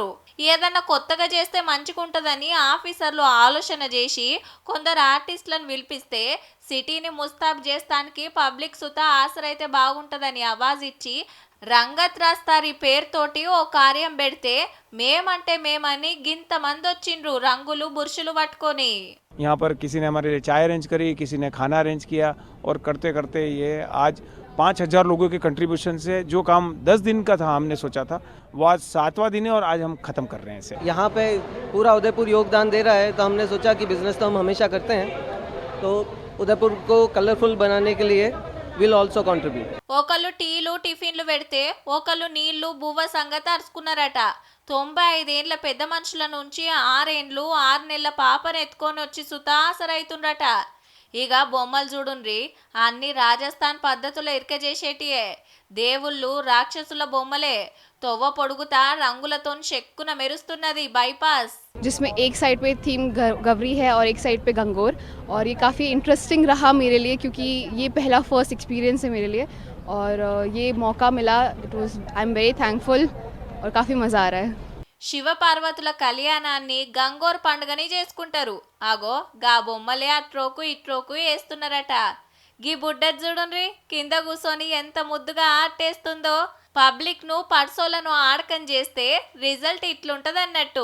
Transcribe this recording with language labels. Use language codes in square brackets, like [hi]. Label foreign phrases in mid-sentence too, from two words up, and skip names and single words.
[te] ఏదన్నా కొత్తగా చేస్తే మంచిగుంటదని ఆఫీసర్లు ఆలోచన చేసి కొందరు ఆర్టిస్టులను పిలిపిస్తే సిటీని ముస్తాబ్ చేస్తానికి పబ్లిక్ సుతా ఆసరైతే బాగుంటదని ఆవాజ్ ఇచ్చి రంగత్ రాస్తారి పేరుతోటి ఓ కార్యం పెడితే మేమంటే మేమని గింత మంది వచ్చిండ్రు రంగులు బుర్షులు పట్టుకొని. [hi] यहाँ पर किसी ने हमारे लिए चाय अरेंज करी, किसी ने खाना अरेंज किया और करते करते ये आज 5000 लोगों के कंट्रीब्यूशन से जो काम 10 दिन का था हमने सोचा था वो आज 7वां दिन है और आज हम ख़त्म कर रहे हैं इसे। यहाँ पे पूरा उदयपुर योगदान दे रहा है, तो हमने सोचा कि बिजनेस तो हम हमेशा करते हैं, तो उदयपुर को कलरफुल बनाने के लिए [en] will also contribute. [te] ఒకళ్ళు టీలు టిఫిన్లు పెడితే ఒకళ్ళు నీళ్లు బువ్వ సంగతి అరుచుకున్నారట. 95 ఏండ్ల పెద్ద మనుషుల నుంచి 6 ఏండ్లు 6 నెలల పాపను ఎత్తుకొని వచ్చి సుతాసరైతుండ్రట. ఇక బొమ్మలు చూడుండ్రి, అన్ని రాజస్థాన్ పద్ధతులు ఎరికజేసేటియే. దేవుళ్ళు రాక్షసుల బొమ్మలే. తొవ్వ పొడుగుతా రంగులతో చెక్కున మెరుస్తున్నది బైపాస్. [hi] जिसमें एक साइड पे थीम गवरी है और एक साइड पे गंगोर, और ये काफ़ी इंटरेस्टिंग रहा मेरे लिए क्योंकि ये पहला [en] first experience [hi] है मेरे लिए और ये मौका मिला. [en] it was I am very thankful [hi] और काफ़ी मज़ा आ रहा है. [te] శివ పార్వతుల కళ్యాణాన్ని గంగోర్ పండుగని చేసుకుంటారు. ఆగో గా బొమ్మలే అట్రోకు ఇట్రోకు వేస్తున్నారట. గీ బుడ్డది చూడండి కింద కూర్చొని ఎంత ముద్దుగా ఆటేస్తుందో. పబ్లిక్ ను పర్సోలను ఆడకం చేస్తే రిజల్ట్ ఇట్లుంటది అన్నట్టు.